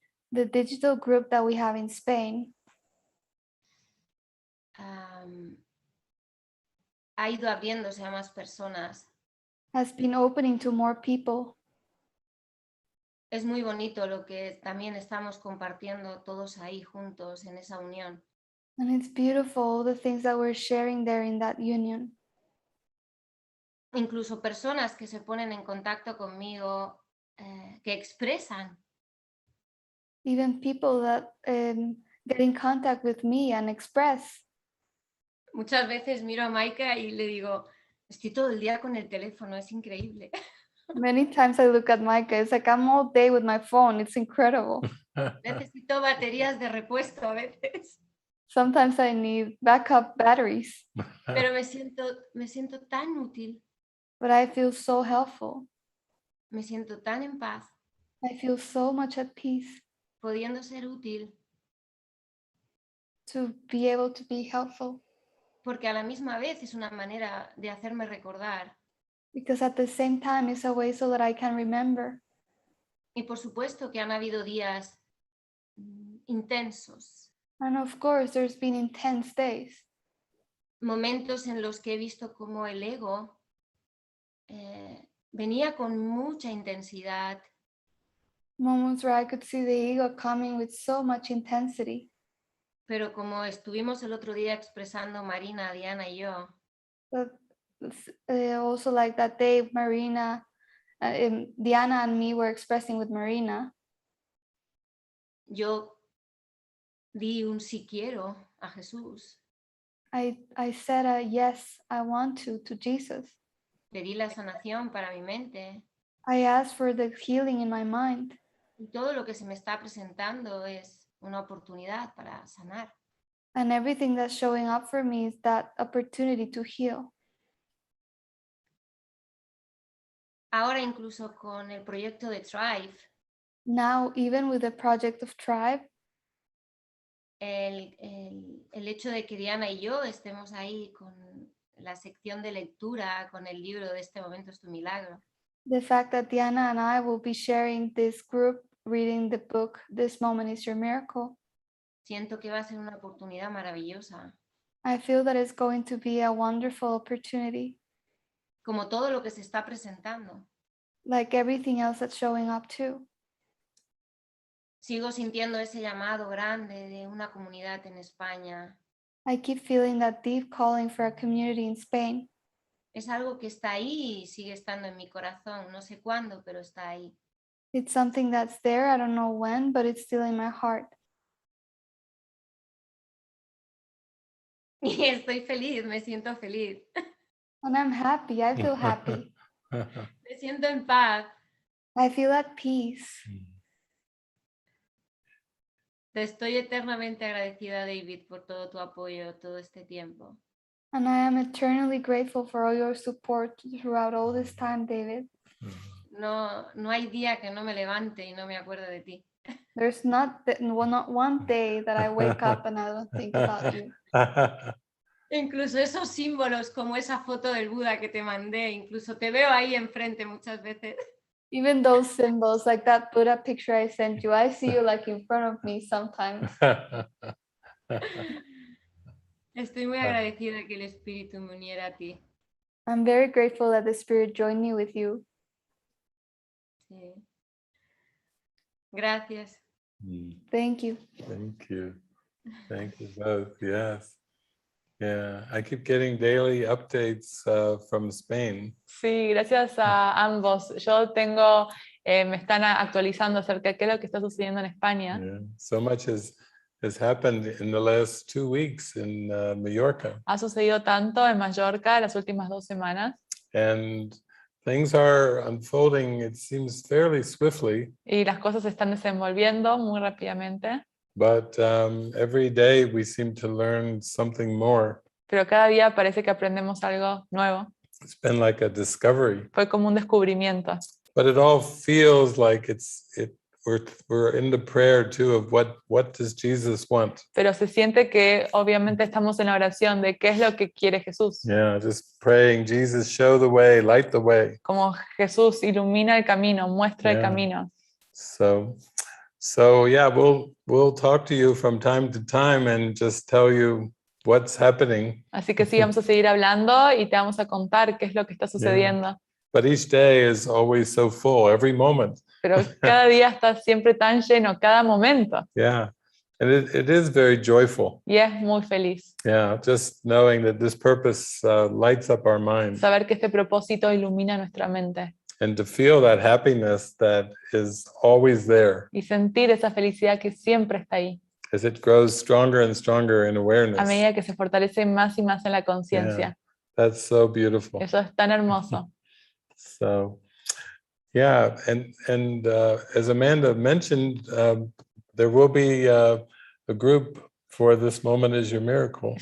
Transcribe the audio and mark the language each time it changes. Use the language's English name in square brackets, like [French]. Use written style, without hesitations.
[English] The digital group that we have in Spain [Spanish] ha ido abriéndose a más personas. [English] has been opening to more people. [Spanish] Es muy bonito lo que también estamos compartiendo todos ahí juntos en esa unión. [English] And it's beautiful, the things that we're sharing there in that union. [Spanish] Incluso personas que se ponen en contacto conmigo, que expresan. [English] Even people that get in contact with me and express. [Spanish] Muchas veces miro a Maika y le digo, estoy todo el día con el teléfono, es increíble. [English] Many times I look at Micah, it's like I'm all day with my phone. It's incredible. [Spanish] Necesito baterías de repuesto a veces. [English] Sometimes I need backup batteries, [Spanish] Pero me siento tan útil, [English] but I feel so helpful. [Spanish] me siento tan en paz, [English] I feel so much at peace [Spanish] pudiendo ser útil, [English] to be able to be helpful. [Spanish] porque a la misma vez es una manera de hacerme recordar. [English] Because at the same time, it's a way so that I can remember. [Spanish] Y por supuesto que han habido días intensos, [English] And of course, there's been intense days, [Spanish] momentos en los que he visto cómo el ego venía con mucha intensidad, [English] moments where I could see the ego coming with so much intensity. [Spanish] pero como estuvimos el otro día expresando Marina, Diana y yo, [English] But also like that day, Marina, Diana and me were expressing with Marina. [Spanish] yo di un sí quiero a Jesús, [English] I said a yes, I want to Jesus. [Spanish] pedí la sanación para mi mente [English] I asked for the healing in my mind. [Spanish] y todo lo que se me está presentando es una oportunidad para sanar. [English] And everything that's showing up for me is that opportunity to heal. [Spanish] Ahora incluso con el proyecto de Tribe, [English] Now, even with the project of Tribe, [Spanish] el hecho de que Diana y yo estemos ahí con la sección de lectura, con el libro de Este Momento es tu Milagro, [English] the fact that Diana and I will be sharing this group, reading the book, This Moment is Your Miracle, [Spanish] siento que va a ser una oportunidad maravillosa, [English] I feel that it's going to be a wonderful opportunity, [Spanish] como todo lo que se está presentando. [English] like everything else that's showing up too. [Spanish] Sigo sintiendo ese llamado grande de una comunidad en España. [English] I keep feeling that deep calling for a community in Spain. [Spanish] Es algo que está ahí y sigue estando en mi corazón. No sé cuándo, pero está ahí. [English] It's something that's there, I don't know when, but it's still in my heart. [Spanish] Y estoy feliz, me siento feliz. [English] And I'm happy, I feel happy. [Spanish] Me siento en paz. [English] I feel at peace. [Spanish] Te estoy eternamente agradecida, David, por todo tu apoyo todo este tiempo. [English] And I am eternally grateful for all your support throughout all this time, David. [Spanish] No hay día que no me levante y no me acuerde de ti. [English] There's not one day that I wake up and I don't think about you. [Spanish] Incluso esos símbolos como esa foto del Buda que te mandé, incluso te veo ahí enfrente muchas veces. [English] Even those symbols, like that Buddha picture I sent you, I see you like in front of me sometimes. [Spanish] Estoy muy agradecida que el Espíritu me uniera a ti. [English] I'm very grateful that the Spirit joined me with you. [Spanish] Sí. Gracias. [English] Thank you. Thank you. Thank you both. Yes. Yeah. I keep getting daily updates from Spain. [Spanish] Sí, gracias a ambos. Yo tengo, me están actualizando acerca de qué es lo que está sucediendo en España. [English] Yeah. So much has happened in the last 2 weeks in Mallorca. [Spanish] Ha sucedido tanto en Mallorca las últimas 2 semanas. [English] And things are unfolding, it seems, fairly swiftly. [Spanish] Y las cosas se están desenvolviendo muy rápidamente. [English] But every day we seem to learn something more. [Spanish] Pero cada día parece que aprendemos algo nuevo. [English] It's been like a discovery. [Spanish] Fue como un descubrimiento. [English] But it all feels like we're in the prayer too of what does Jesus want? [Spanish] Pero se siente que obviamente estamos en la oración de qué es lo que quiere Jesús. [English] Yeah, just praying, Jesus, show the way, light the way. [Spanish] Como Jesús ilumina el camino, muestra el [English] Yeah. [Spanish] camino. [English] So yeah, we'll talk to you from time to time and just tell you what's happening. [Spanish] Así que sí, vamos a seguir hablando y te vamos a contar qué es lo que está sucediendo. [English] But each day is always so full, every moment. [Spanish] Pero cada día está siempre tan lleno, cada momento. [English] Yeah, and it is very joyful. [Spanish] Y es muy feliz [English] Yeah, just knowing that this purpose lights up our mind, [Spanish] saber que este propósito ilumina nuestra mente [English] and to feel that happiness that is always there [Spanish] y sentir esa felicidad que siempre está ahí, [English] as it grows stronger and stronger in [Spanish] a [English] awareness. [Spanish] medida que se fortalece más y más en la conciencia. [English] That's so beautiful. [Spanish] Eso es tan hermoso. [English] So, yeah, and as Amanda mentioned, there will be a group for This Moment Is Your Miracle.